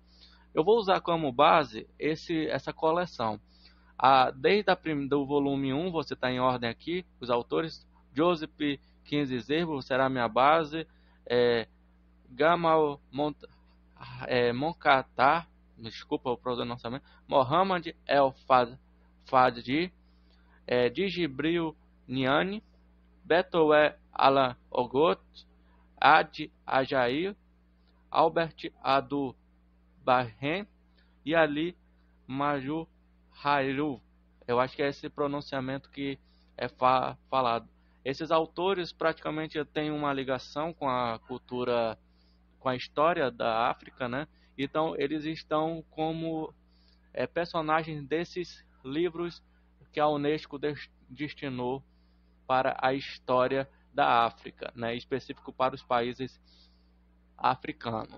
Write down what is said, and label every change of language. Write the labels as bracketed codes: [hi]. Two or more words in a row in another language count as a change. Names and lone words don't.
[pt] Eu vou usar como base essa coleção. Desde do volume 1, você está em ordem aqui, os autores: Joseph Kinzerbo será a minha base, Gamal Monkatar, desculpa o pronunciamento, Mohamed El Fadji, Djibril Niani, Betoué Alan Ogot, Adi Ajair, Albert Adu Bahrein e Ali Maju Hairu. Eu acho que é esse pronunciamento que é falado. Esses autores praticamente têm uma ligação com a cultura, com a história da África, Então eles estão como personagens desses livros que a Unesco destinou para a história da África, né, específico para os países africanos.